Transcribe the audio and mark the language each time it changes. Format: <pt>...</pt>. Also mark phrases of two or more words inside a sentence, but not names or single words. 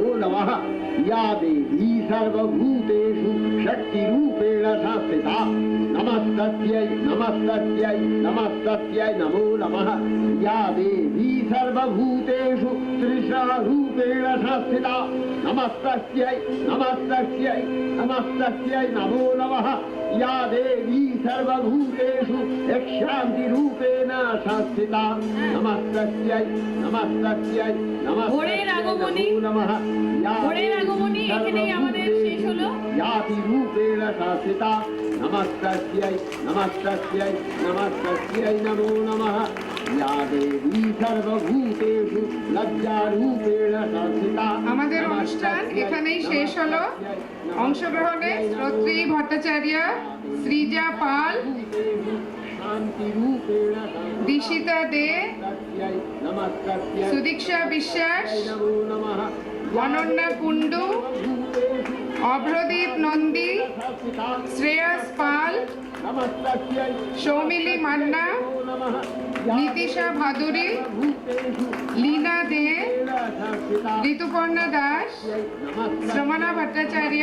<sa>नमः या देवी सर्वभूतेषु शक्तिरूपेण संस्थिता नमस्तस्यै नमस्तस्यै नमस्तस्यै नमो नमः या देवी सर्वभूतेषु तृष्णारूपेण संस्थिता नमस्तस्यै नमस्तस्यै नमस्तस्यै नमो नमः या देवी सर्वभूतेषु शान्तिरूपेण संस्थिता नमस्तस्यै नमस्तस्यै</sa> <bn>ভোরের আগমনী,</bn> <sa>नमः या</sa> <bn>ভোরের আগমনী এখানেই আমাদের শেষ হলো।</bn> <sa>यातिरूपेण संस्थिता नमस्तस्यै नमस्तस्यै नमस्तस्यै नमो नमः या देवी सर्वभूतेषु लज्जारूपेण संस्थिता</sa> <bn>আমাদের অনুষ্ঠান এখানেই শেষ হলো। অংশগ্রহণে শ্রোত্রী ভট্টাচার্য, শ্রীজা পাল,</bn> <sa>शान्तिरूपेण</sa> <bn>দিশিতা দে,</bn> <sa>नमस्तस्यै</sa> <bn>সুদীক্ষা বিশ্বাস,</bn> <sa>नमो नमः</sa> <bn>অনন্যা কুণ্ডু, অভ্রদীপ নন্দী, শ্রেয়াস পাল,</bn> <sa>नमस्तस्यै</sa> <bn>সৌমিলি মান্না,</bn> <sa>नमः</sa> <bn>নীতিশা ভাদুরী, লীনা দে, ঋতুপর্ণা দাস, শ্রমণা ভট্টাচার্য,</bn>